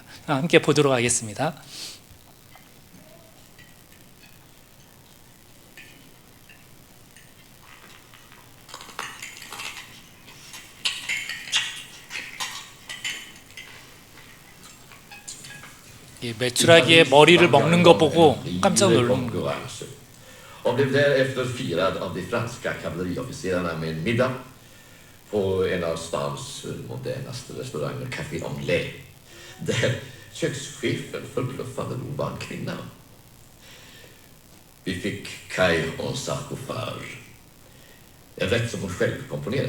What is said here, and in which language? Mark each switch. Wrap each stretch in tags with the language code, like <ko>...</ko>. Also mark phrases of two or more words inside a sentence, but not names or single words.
<ko>함께 보도록 하겠습니다. 이 메추라기의 머리를 먹는 거 보고 깜짝 놀란 거예요.</ko> <sv>Och blev därefter firad av de franska kavalleriofficerarna med en middag på en av stans modernaste restauranger, Café Anglais, där kökschefen förbluffande nog var en kvinna. Vi fick Kai en sarkophage, en rätt som hon själv komponerat.</sv>